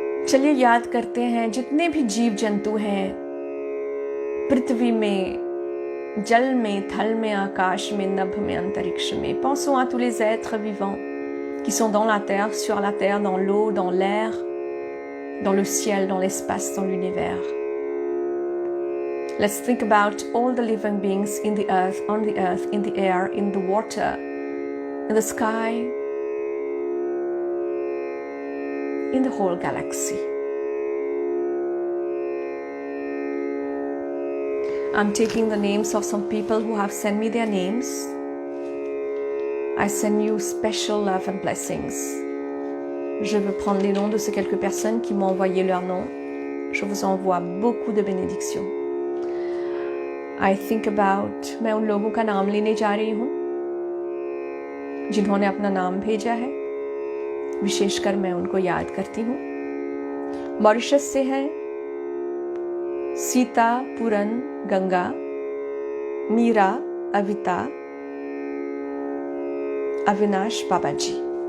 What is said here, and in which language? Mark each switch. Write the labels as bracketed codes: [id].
[hi] चलिए याद करते हैं जितने भी जीव जंतु हैं पृथ्वी में, जल में, थल में, आकाश में, नभ में, अंतरिक्ष में. [fr] Pensons à tous les êtres vivants qui sont dans la terre, sur la terre, dans l'eau, dans l'air, dans le ciel, dans l'espace, dans l'univers. [en] Let's think about all the living beings in the earth, on the earth, in the air, in the water, in the sky, in the whole galaxy. I'm taking the names of some people who have sent me their names. I send you special love and blessings. [fr] Je veux prendre les noms de ces quelques personnes qui m'ont envoyé leurs noms. Je vous envoie beaucoup de bénédictions. [en] I think about, [hi] मैं उन लोगों का नाम लेने जा रही हूँ जिन्होंने अपना नाम भेजा है। विशेषकर मैं उनको याद करती हूँ। मॉरिशस से है सीता, पूरन, गंगा, मीरा, अविता, अविनाश बाबाजी।